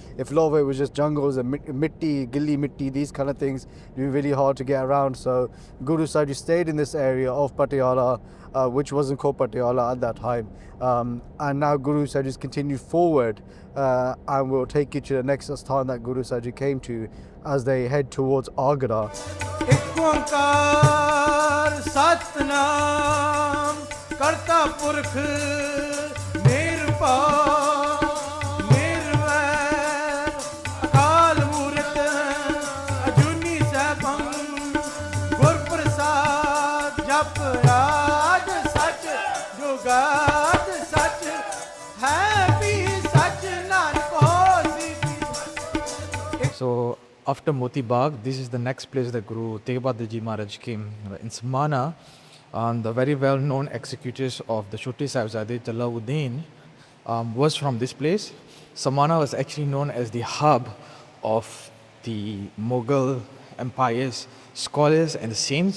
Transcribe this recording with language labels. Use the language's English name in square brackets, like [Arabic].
[English] If a lot of it was just jungles and mitti, gilli mitti, these kind of things, it'd be really hard to get around. So Guru Sahib Ji stayed in this area of Patiala, which wasn't called Patiala at that time. And now Guru Sahib Ji's continued forward, and we'll take you to the next asthan that Guru Sahib Ji came to as they head towards Agra. [Punjabi] ਇੱਕ ਓੰਕਾਰ ਸਤਨਾਮ ਕਰਤਾ ਪੁਰਖ ਨਿਰਭਉ ਨਿਰਵੈਰ ਅਕਾਲ ਮੂਰਤ ਅਜੂਨੀ ਸੈਭੰ ਗੁਰ ਪ੍ਰਸਾਦ ਜਪ ਰਾਜ ਸਚ ਜੁਗਾਦ ਸਚ ਹੈ ਵੀ ਸਚ ਨਾਨਕ ਹੋਸੀ ਵੀ। [English] So after Moti Bagh, this is the next place that Guru Tegh Bahadur Ji Maharaj came. In Samana, the very well-known executors of the Chote Sahibzade Jalauddin was from this place. Samana was actually known as the hub of the Mughal empire's scholars and saints.